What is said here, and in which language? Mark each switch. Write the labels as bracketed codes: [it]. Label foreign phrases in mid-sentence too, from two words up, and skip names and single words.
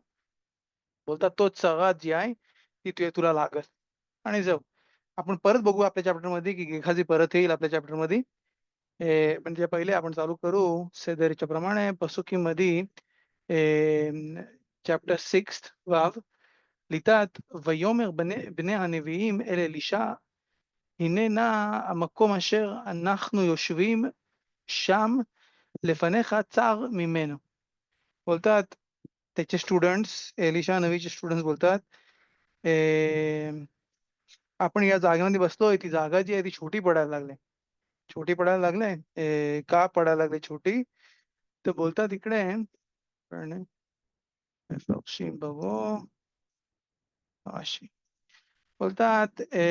[mr] बोलतात तो सगळा जी आहे ती तुला लागल. आणि जाऊ आपण परत बघू आपल्या चॅप्टर मध्ये की गेहाजी परत येईल आपल्या चॅप्टर मध्ये. म्हणजे पहिले आपण चालू करू सेदरीच्या प्रमाणे पसुकी मध्ये. चॅप्टर 6 वाव लिहितात, [he] ויאמר בני הנביאים אל אלישע, הנה נא המקום אשר אנחנו יושבים שם לפניך צר ממנו. [mr] बोलतात त्याचे स्टुडंट्स, एलिशा नवीचे स्टुडंट्स बोलतात, आपण या जागेमध्ये बसलोय, ती जागा जी आहे ती छोटी पडायला लागली. छोटी पडायला लागले. का पडायला लागली छोटी? तर बोलतात इकडे पण बघू अशी बोलतात